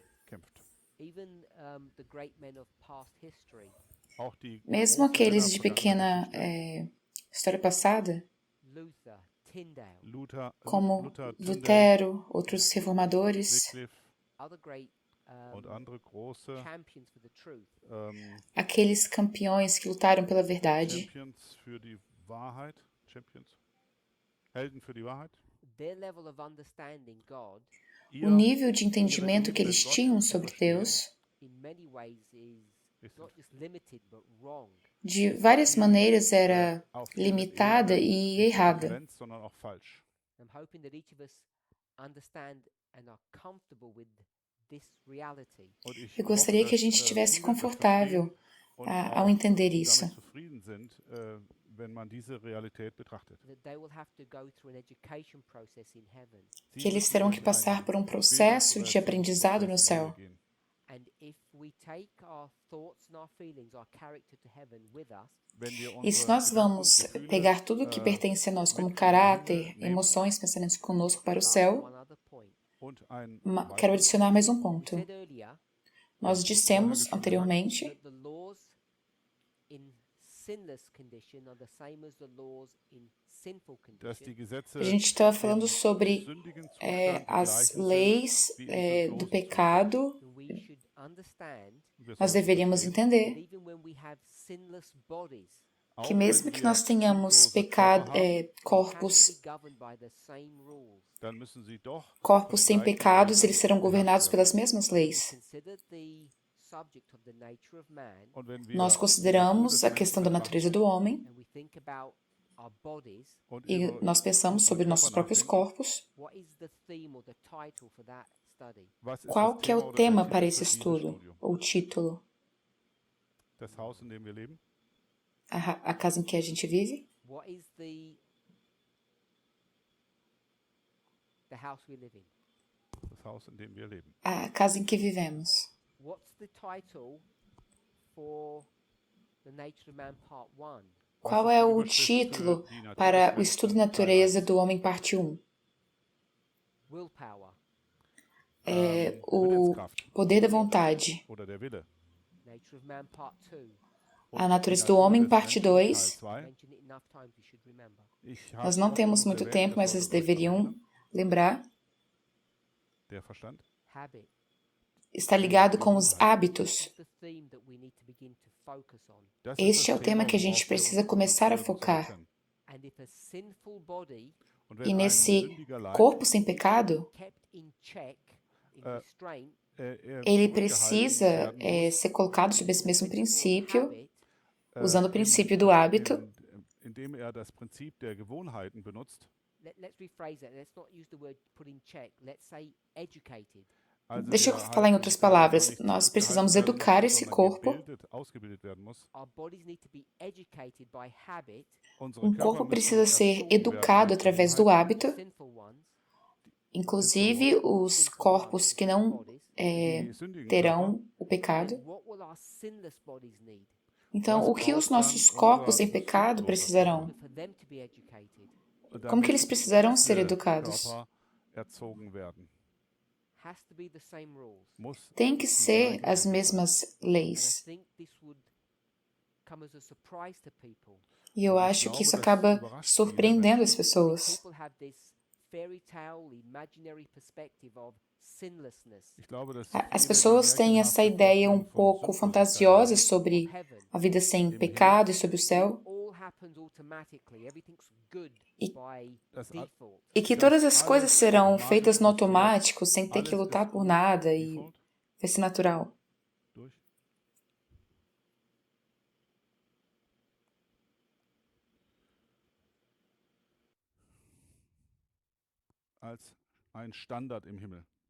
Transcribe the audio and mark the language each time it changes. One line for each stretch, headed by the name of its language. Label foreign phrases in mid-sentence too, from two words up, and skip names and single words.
German: Kämpft.
English: Even the great men of past history,
German: Auch die
Portuguese: Mesmo
German: großen
Portuguese: aqueles
German: Männer
Portuguese: de
German: vergangener
Portuguese: pequena
German: Geschichte,
Portuguese: história passada, Luther, Tyndale, como Luther, Tyndale, Lutero, outros reformadores, Wycliffe
English: other great
German: und andere große
English: champions for the truth,
Portuguese: aqueles campeões que lutaram pela verdade,
German: Champions für die Wahrheit, Champions, Helden für die Wahrheit.
English: their level of understanding God
Portuguese: o nível de entendimento que eles tinham sobre Deus,
English: in many ways is not just limited but wrong.
Portuguese: de várias maneiras era limitada e errada.
German: Begrenzt, sondern auch falsch.
English: I'm hoping that each of us understand and are comfortable with this reality.
German: Und ich
Portuguese: Eu gostaria
German: hoffe,
Portuguese: que a gente
German: dass,
Portuguese: estivesse
German: viele das
Portuguese: confortável
German: verstehen und
Portuguese: ao
German: auch
Portuguese: entender isso.
German: damit zufrieden sind, wenn man diese Realität betrachtet.
English: That they will have to go through an education process in heaven.
German: Sie
Portuguese: Que eles
German: müssen
Portuguese: terão
German: durch
Portuguese: que passar
German: einen
Portuguese: por um processo de
German: Bildungsprozess
Portuguese: aprendizado no
German: im
Portuguese: céu.
German: Himmel gehen.
English: And if we take our thoughts and our feelings, our character to heaven with us,
German: Wenn wir
Portuguese: E se
German: unsere
Portuguese: nós vamos
German: Gedanken, Gefühle,
Portuguese: pegar tudo que pertence a nós, como caráter, emoções, pensamentos conosco para o céu,
English: one other point.
German: und ein
Portuguese: quero adicionar mais um
English: We
Portuguese: ponto.
English: said earlier
Portuguese: Nós dissemos anteriormente
English: that the laws in sinless condition are the same as the laws in sinful
German: dass die
English: condition.
German: Gesetze
Portuguese: a gente estava falando
German: im
Portuguese: sobre
German: sündigen Zustand
Portuguese: as
German: gleichen sind
Portuguese: leis
German: wie im
Portuguese: do
German: sündlosen
Portuguese: pecado.
English: We should understand
German: Wir
Portuguese: Nós
German: sollten
Portuguese: deveríamos
German: verstehen,
English: that
Portuguese: entender
English: even when we have sinless bodies,
German: auch
Portuguese: que
German: wenn
Portuguese: mesmo que
German: wir
Portuguese: nós tenhamos
German: sündlose Körper haben,
English: we have to
Portuguese: corpos
English: be governed by the same rules.
German: dann müssen sie doch
Portuguese: corpos sem
German: von den gleichen
Portuguese: pecados,
German: Regeln
Portuguese: eles serão governados
German: beherrscht
Portuguese: pelas
German: werden.
Portuguese: mesmas
English: We
Portuguese: leis.
English: consider the subject of the nature of man,
German: Und wenn wir
Portuguese: Nós
German: die Natur
Portuguese: consideramos
German: des
Portuguese: a
German: Menschen
Portuguese: questão da natureza do homem
English: and we think about our bodies.
German: und
Portuguese: e
German: über
Portuguese: nós pensamos sobre
German: unseren
Portuguese: nossos
German: Körper
Portuguese: próprios
German: nachdenken,
Portuguese: corpos.
English: What is the theme or the title for that study?
German: was ist
Portuguese: Qual
German: das
Portuguese: que é
German: Thema
Portuguese: o
German: oder der
Portuguese: tema
German: Titel
Portuguese: para
German: für
Portuguese: esse
German: dieses
Portuguese: estudo,
German: Studium?
Portuguese: ou título?
German: Das Haus, in dem wir leben?
Portuguese: A casa em que a gente vive?
English: What is the The house we live in.
German: Das Haus, in dem wir leben.
Portuguese: A casa em que vivemos.
English: What's the title for the Nature of Man Part 1?
Portuguese: Qual é o título para o estudo da natureza do homem, parte 1?
English: Willpower.
Portuguese: É o poder da vontade.
German: Oder der Wille.
English: Nature of Man Part 2.
Portuguese: A natureza do homem, parte 2.
English: Mention it enough times you should remember.
Portuguese: Nós não temos muito tempo, mas vocês deveriam lembrar.
German: Der Verstand.
English: Habit.
Portuguese: Está ligado com os hábitos.
English: The theme that we need to begin to focus on.
German: Das
Portuguese: Este é o
German: das
Portuguese: tema que a
German: worauf
Portuguese: gente
German: wir
Portuguese: precisa
German: uns
Portuguese: começar a
German: fokussieren
Portuguese: focar.
German: können.
English: And if a sinful body
German: Und
Portuguese: E
German: wenn ein
Portuguese: nesse
German: sündiger Leib,
Portuguese: corpo sem pecado,
English: kept in check, in restraint,
German: er
Portuguese: ele
German: zurückgehalten
Portuguese: precisa
German: werden muss,
Portuguese: ser colocado sob esse mesmo princípio,
English: habit,
Portuguese: usando o princípio do hábito.
German: Indem er das Prinzip der Gewohnheiten benutzt.
English: let's rephrase that. Let's not use the word put in check. Let's say educated.
German: Also
Portuguese: Deixa eu
German: er
Portuguese: falar em
German: halt
Portuguese: outras
German: nicht
Portuguese: palavras.
German: nicht
Portuguese: Nós
German: zurückgehalten
Portuguese: precisamos
German: werden
Portuguese: educar
German: muss,
Portuguese: esse
German: sondern
Portuguese: corpo.
German: ausgebildet werden muss.
English: Our bodies need to be educated by habit,
German: Unsere
Portuguese: Um
German: Körper
Portuguese: corpo
German: müssen
Portuguese: precisa ser
German: erzogen werden
Portuguese: educado
German: durch
Portuguese: através do
German: Gewohnheiten,
Portuguese: hábito,
English: sinful ones,
Portuguese: inclusive os
English: sinful
Portuguese: corpos que não
English: bodies.
German: die sündigen Körper.
Portuguese: terão o pecado.
English: Then what will our sinless bodies need?
Portuguese: Então, o que os nossos corpos em pecado precisarão?
English: For them to be educated,
German: Und
Portuguese: Como que eles
German: damit
Portuguese: precisarão ser
German: diese
Portuguese: educados?
German: Körper erzogen werden.
English: has to be the same rules.
German: Muss
Portuguese: Tem que
German: die
Portuguese: ser
German: gleichen
Portuguese: as mesmas
English: And I
Portuguese: leis.
English: think this would come as a surprise to people.
Portuguese: E eu acho que isso acaba surpreendendo as pessoas.
English: People have this fairy tale, imaginary perspective of sinlessness,
German: Ich glaube, dass
Portuguese: As
German: viele
Portuguese: pessoas
German: die
Portuguese: têm essa
German: märchenhafte
Portuguese: ideia
German: Vorstellung von
Portuguese: pouco
German: Sündlosigkeit
Portuguese: fantasiosa
German: haben.
Portuguese: sobre
English: of heaven.
Portuguese: a vida sem pecado e sobre o céu,
English: All happens automatically. Everything's good
Portuguese: E-
English: by
German: Das
English: default.
Portuguese: e que todas as coisas serão feitas no automático, sem ter que
German: Alles
Portuguese: lutar
German: ist
Portuguese: por
German: gut,
Portuguese: nada e
German: default,
Portuguese: vai ser natural.
German: durch. Als ein Standard im Himmel.